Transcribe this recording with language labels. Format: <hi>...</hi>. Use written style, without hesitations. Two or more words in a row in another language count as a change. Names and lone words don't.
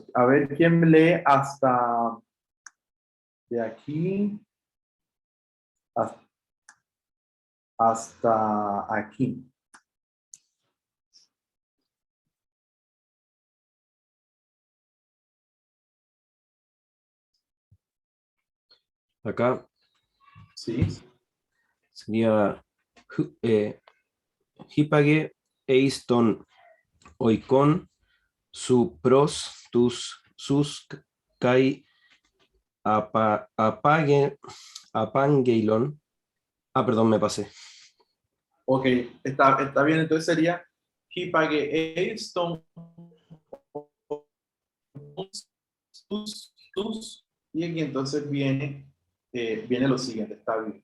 <es>A ver quién lee hasta de aquí hasta aquí. Acá Sí. sería</es> <el>ὕπαγε εἰς τὸν οἶκόν σου πρὸς τοὺς σοὺς καὶ ἀπάγγειλον.</el> <es>Ah, perdón, me pasé. Ok, está bien. Entonces sería</es> <el>ὕπαγε εἰς τὸν τοὺς,</el> <es>y aquí entonces viene lo siguiente, está bien.</es>